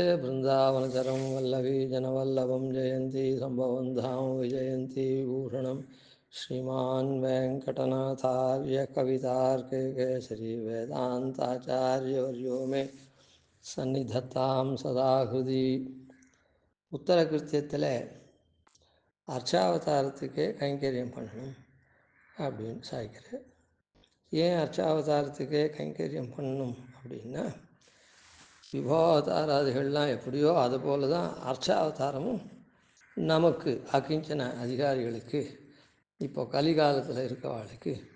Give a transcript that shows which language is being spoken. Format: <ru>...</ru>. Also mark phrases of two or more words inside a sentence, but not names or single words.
<sa>बृन्दावनचरं वल्लवीजनवल्लभं जयन्ती सम्भवं धाम विजयन्ती विभूषणं श्रीमान् वेङ्कटनाथार्य कवितार्किकेसरी वेदान्ताचार्यवर्यो मे सन्निधत्तां सदा हृदि</sa> <ta>உத்தரகிருத்தியத்தில் அர்ச்சாவதாரத்துக்கே கைங்கரியம் பண்ணணும் அப்படின்னு சாய்க்கிறேன். ஏன் அர்ச்சாவதாரத்துக்கே கைங்கரியம் பண்ணணும் அப்படின்னா, விபவாவதாராதிகள்லாம் எப்படியோ அதுபோல தான் அர்ச்சாவதாரமும் நமக்கு அகிஞ்சன அதிகாரிகளுக்கு இப்போ கலிகாலத்தில் இருக்கவாளுக்கு</ta>